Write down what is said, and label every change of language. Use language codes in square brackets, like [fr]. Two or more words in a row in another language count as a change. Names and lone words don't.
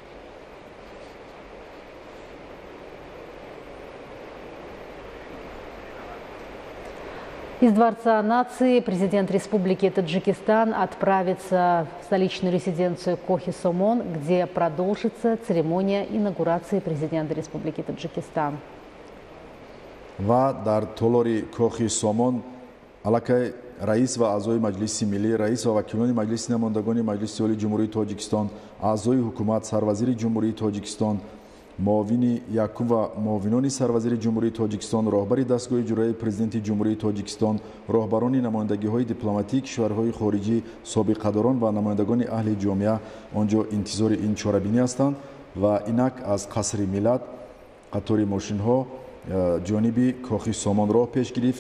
[ru] Из Дворца нации президент Республики Таджикистан отправится в столичную резиденцию Кохи Сомон, где продолжится церемония инаугурации президента Республики Таджикистан. [tg] ва дар толори кохи сомон аллакай раис ва аъзои маҷлиси миллӣ, раис ва вакилони маҷлиси намояндагони маҷлиси олии ҷумҳурии тоҷикистон, аъзои ҳукумат, сарвазири ҷумҳурии тоҷикистон, муовини якум ва муовинони сарвазири ҷумҳурии тоҷикистон, роҳбари дастгоҳи ҷуроии президенти ҷумҳурии тоҷикистон, роҳбарони намояндагиҳои дипломатии кишварҳои хориҷӣ, собиқадорон ва намояндагони аҳли ҷомеа он ҷо интизори ин чорабинӣ ҳастанд ва инак аз қасри миллат қатори мошинҳо ҷониби кохи сомон роҳ пеш гирифт.